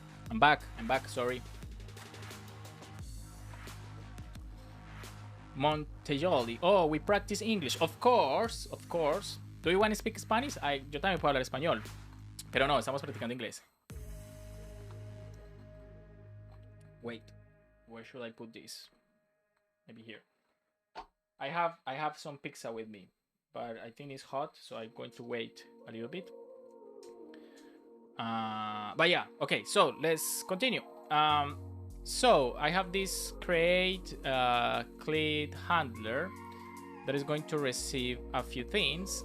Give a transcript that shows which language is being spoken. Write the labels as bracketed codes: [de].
[en] I'm back, sorry. Montejoli. Oh, we practice English. Of course. Do you want to speak Spanish? [es] Yo también puedo hablar español. Pero no, estamos practicando inglés. [en] Wait, where should I put this? Maybe here. I have some pizza with me, but I think it's hot, so I'm going to wait a little bit. But yeah, okay, so let's continue. So I have this create click handler that is going to receive a few things.